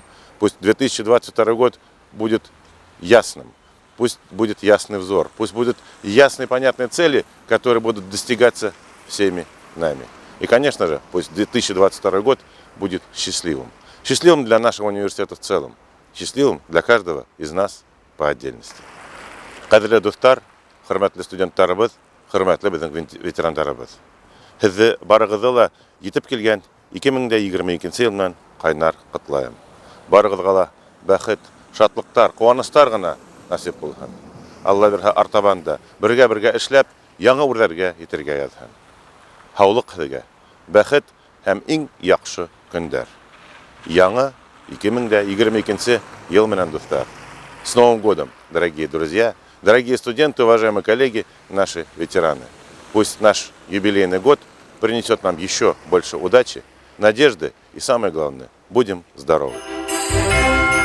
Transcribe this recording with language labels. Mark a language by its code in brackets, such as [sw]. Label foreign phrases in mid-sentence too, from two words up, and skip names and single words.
[ru] Пусть 2022 год будет ясным, пусть будет ясный взор, пусть будут ясные понятные цели, которые будут достигаться всеми нами. И, конечно же, пусть 2022 год будет счастливым. Счастливым для нашего университета в целом, счастливым для каждого из нас по отдельности. [ba] Кадрлы достар, хөрмәтле студентларыбыз, хөрмәтле безнең ветераннарыбыз. [tt] Сезне барыгызны да җитеп килгән 2022 елның кайнар котлаем. [ba] Барыгызга да бәхет, шатлыктар, куанычлар гына насип булсын. Алла бирһә артабанда бергә эшләп, яңа үрләргә итәргә язсын. Һаулык сезгә, бәхет һәм иң яхшы көндәр. Яңа 2022 ел менән достар. [ru] С Новым годом, дорогие друзья, дорогие студенты, уважаемые коллеги, наши ветераны. Пусть наш юбилейный год принесет нам еще больше удачи, надежды и, самое главное, будем здоровы.